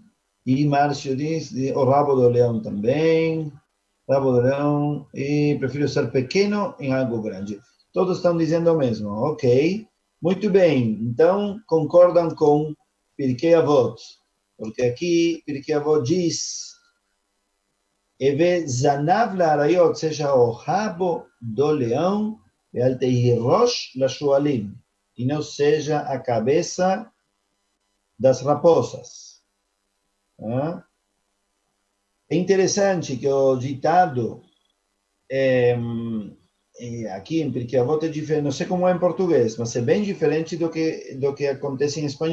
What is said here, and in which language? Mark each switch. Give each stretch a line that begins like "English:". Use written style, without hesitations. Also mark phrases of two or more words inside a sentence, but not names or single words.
Portuguese: E Márcio diz o rabo do leão também. Rabo do leão. E prefiro ser pequeno em algo grande. Todos estão dizendo o mesmo. Ok. Muito bem. Então, concordam com Pirkei Avot. Porque aqui Pirkei Avot diz:
Hebrew: Eve zanav la'arayot,
Portuguese: seja o rabo do leão, e
Hebrew: al tehi rosh la'shualim,
Portuguese: e não seja a cabeça das raposas. É interessante que o ditado aqui em Pirkei Avot é diferente, não sei como é em português, mas é bem diferente do que acontece em espanhol.